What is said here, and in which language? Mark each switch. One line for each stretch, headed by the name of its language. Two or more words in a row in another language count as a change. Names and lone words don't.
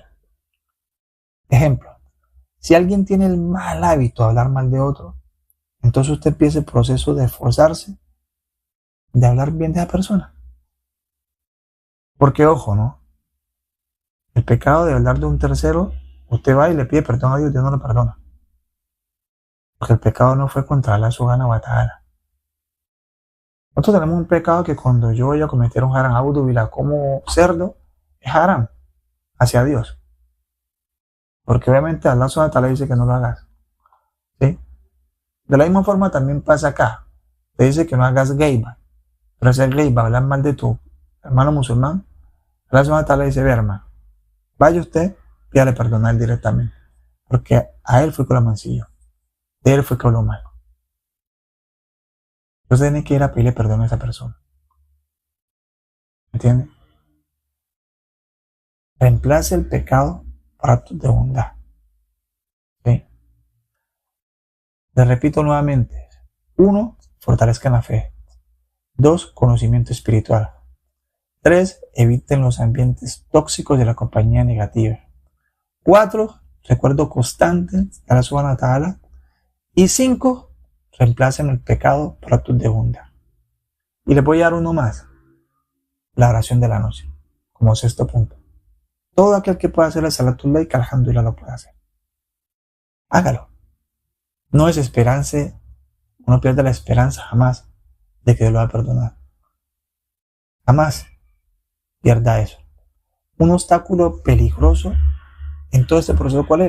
Spanish: Ejemplo, si alguien tiene el mal hábito de hablar mal de otro, entonces usted empieza el proceso de esforzarse de hablar bien de esa persona. Porque ojo, ¿no? El pecado de hablar de un tercero, usted va y le pide perdón a Dios, Dios no lo perdona. Porque el pecado no fue contra
Arabic: الله سبحانه وتعالى.
Spanish: Nosotros tenemos un pecado que cuando yo voy a cometer un
Arabic: حرام أعوذ بالله
Spanish: como cerdo, es haram hacia Dios. Porque obviamente
Arabic: الله سبحانه وتعالى
Spanish: dice que no lo hagas. ¿Sí? De la misma forma también pasa acá. Te dice que no hagas geiba. Pero hacer geiba, hablar mal de tu hermano musulmán,
Arabic: الله سبحانه وتعالى
Spanish: dice, ve hermano, vaya usted, pídale perdón a él directamente. Porque a él fue que lo mancilló. De él fue que habló mal. Entonces tiene que ir a pedirle perdón a esa persona. ¿Entiende? Reemplace el pecado por actos de bondad. ¿Sí? Le repito nuevamente. 1. Fortalezcan la fe. 2. Conocimiento espiritual. 3. Eviten los ambientes tóxicos de la compañía negativa. 4. Recuerdo constante de
Arabic: الله سبحانه وتعالى.
Spanish: Y 5. Reemplacen el pecado por actos de bondad. Y les voy a dar uno más. La oración de la noche. Como sexto punto. Todo aquel que pueda hacer el
Arabic: صلاة الليل,
Spanish: alhamdulillah lo puede hacer. Hágalo. No desesperanse. No pierda la esperanza jamás de que Dios lo va a perdonar. Jamás pierda eso. Un obstáculo peligroso en todo este proceso, ¿cuál es?